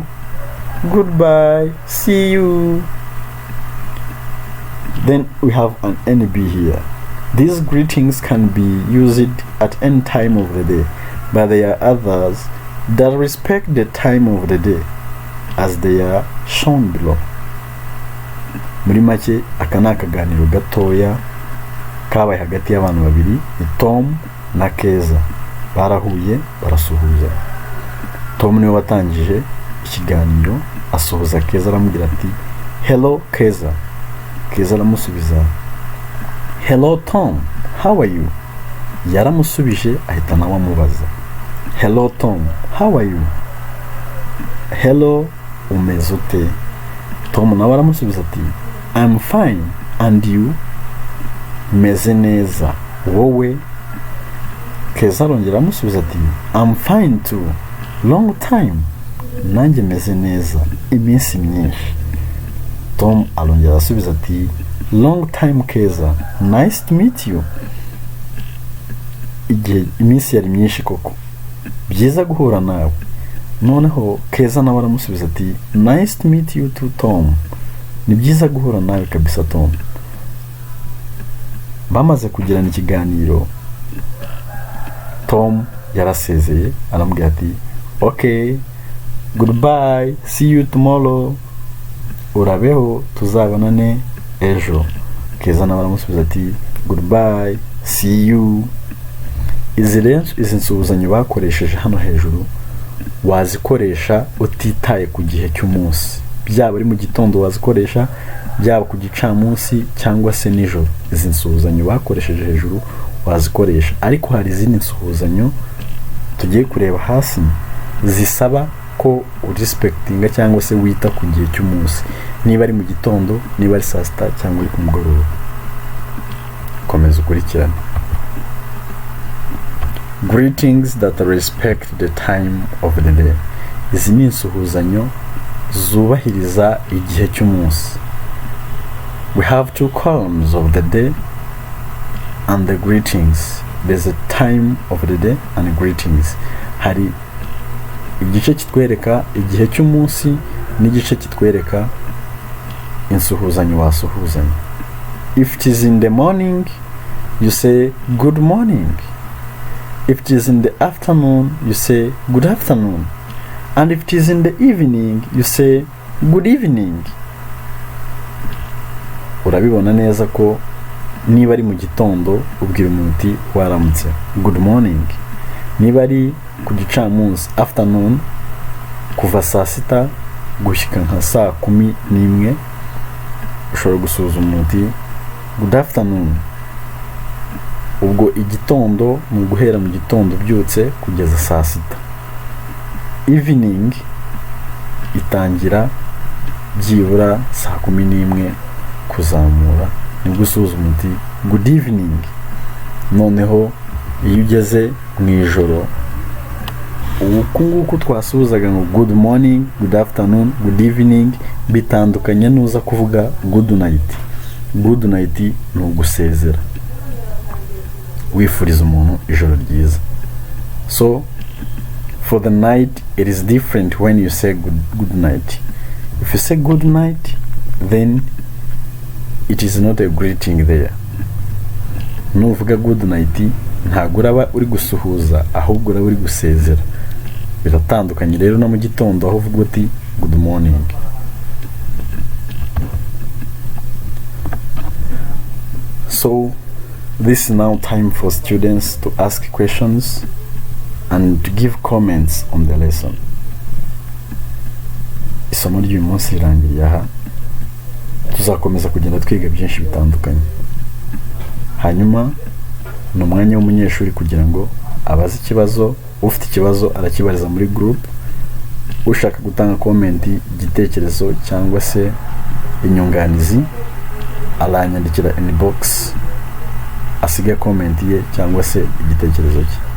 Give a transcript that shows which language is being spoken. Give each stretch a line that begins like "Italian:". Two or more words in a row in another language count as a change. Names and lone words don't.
English: Goodbye. See you. Then we have an NB here. These greetings can be used at any time of the day, but there are others that respect the time of the day as they are shown below.
Kinyarwanda: Muri make aka ni akaganiro gatoya kabaye hagati y'abantu babiri, ni Tom na Keza. Barahuye barasuhuza. Tom niwe watangije ikiganiro asuhuza Keza, aramubwira ati
English: hello Keza. Keza aramusubiza hello Tom, how are you?
Kinyarwanda: Yaramusubije ahita nawe amubaza
English: hello Tom, how are you? Hello,
Kinyarwanda: umeze ute? Tom nawe aramusubiza ati
English: I'm fine, and you?
Kinyarwanda: Meze neza, wowe?
English: Keza
Kinyarwanda: arongera amusubiza ati
English: I'm fine too, long time.
Kinyarwanda: Nanjye meze neza, iminsi myinshi.
English: Tom
Kinyarwanda: arongera asubiza ati
English: long time Keza, nice to meet you.
Kinyarwanda: Igihe iminsi yari myinshi koko, byiza guhura nawe. Noneho Keza nawe aramusubiza ati
English: nice to meet you too Tom,
Kinyarwanda: ni byiza guhura nawe kabisa Tom. Bamaze kugirana ikiganiro, Tom yarasezeye aramubwira ati
English: okay, goodbye, see you tomorrow,
Kinyarwanda: urabeho tuzabonane ejo. Keza nawe aramusubiza ati
English: goodbye, see you.
Kinyarwanda: Izi nsuhuzanyo bakoresheje hano hejuru wazikoresha utitaye ku gihe cy'umunsi, byaba ari mu gitondo wazikoresha, byaba ku gicamunsi cyangwa se nijoro. Izi nsuhuzanyo bakoresheje hejuru wazikoresha, ariko hari izindi nsuhuzanyo tugiye kureba hasi zisaba ko urespectinga cyangwa se wita ku gihe cy'umunsi, niba ari mu gitondo, niba ari saa sita cyangwa ari ku mugoroba. Komeza ukurikirane.
English: Greetings that respect the time of the day.
Kinyarwanda: Izi ni insuhuzanyo zubahiriza igihe cy'umunsi.
English: We have two columns of the day and the greetings. There's a time of the day and greetings.
Kinyarwanda: Hari igice kitwereka igihe cy'umunsi n'igice kitwereka insuhuzanyo wasuhuzanya.
English: If it is in the morning, you say good morning. If it is in the afternoon, you say good afternoon. And if it is in the evening, you say good evening.
Kinyarwanda: Urabibona neza ko niba ari mu gitondo ubwira umuntu uti waramutse,
English: good morning.
Kinyarwanda: Niba ari ku gicamunsi, afternoon, kuva saa sita gushyika nka saa 11, ushobora gusuhuza umuntu uti
English: good afternoon.
Kinyarwanda: Ubwo igitondo mu guhera mu gitondo byutse kugeza saa sita. Evening itangira byibura saa 11 kuzamura, ni gusuhuza umuntu
English: good evening.
Kinyarwanda: Noneho iyo ugeze mu ijoro uku nguku twasuhuzaga ngo
English: good morning, good afternoon, good evening,
Kinyarwanda: bitandukanye nuza kuvuga
English: good night. Good night
Kinyarwanda: ni ugusezera, wifuriza umuntu ijoro ryiza.
English: So for the night, it is different when you say good night. If you say good night, then it is not a greeting there.
Kinyarwanda: Nuvuga
English: good night,
Kinyarwanda: ntabwo uraba uri gusuhuza, ahubwo uraba uri gusezera. Biratandukanye rero na mu gitondo aho uvuga uti
English: good morning. So this is now time for students to ask questions and to give comments on the lesson.
Kinyarwanda: Isomo ry'uyu munsi rirangiriye aha, tuzakomeza kugenda twiga byinshi bitandukanye. Hanyuma ni umwanya w'umunyeshuri kugira ngo abaze ikibazo, ufite ikibazo arakibariza muri group, ushaka gutanga comment, igitekerezo cyangwa se inyunganizi aranyandikira inbox, asiga comment ye cyangwa se igitekerezo cye.